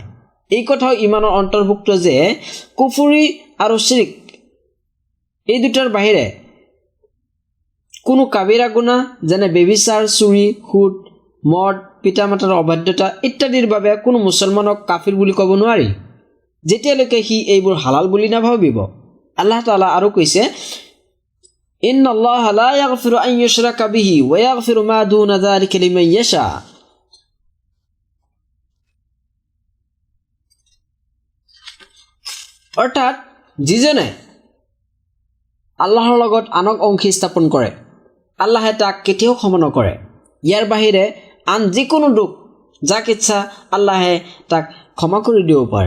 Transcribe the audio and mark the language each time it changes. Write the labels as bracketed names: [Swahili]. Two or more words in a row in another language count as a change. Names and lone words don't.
[Assamese] এই কথাও ঈমানৰ অন্তৰ্ভুক্ত যে কুফৰি আৰু শিৰক এই দুটাৰ বাহিৰে কোনো কাবিৰা গুনাহ যেনে বেবিচাৰ, চুৰি, সুদ, মদ, পিতামাতাৰ অবাধ্যতা ইত্যাদিৰ বাবে কোনো মুছলমানক কাফিৰ বুলি ক'ব নোৱাৰি যেতিয়ালৈকে সি এইবোৰ হালাল বুলি নাভাবিব। আল্লাহ তাআলা আৰু কৈছে, [Arabic] إن الله لا يغفر أن يشرك به ويغفر ما دون ذلك لمن يشاء. [Assamese] অৰ্থাৎ যিজনে আল্লাহৰ লগত আনক অংশী স্থাপন কৰে আল্লাহে তাক কেতিয়াও ক্ষমা নকৰে। ইয়াৰ বাহিৰে আন যিকোনো দুখ যাক ইচ্ছা আল্লাহে তাক ক্ষমা কৰি দিব পাৰে।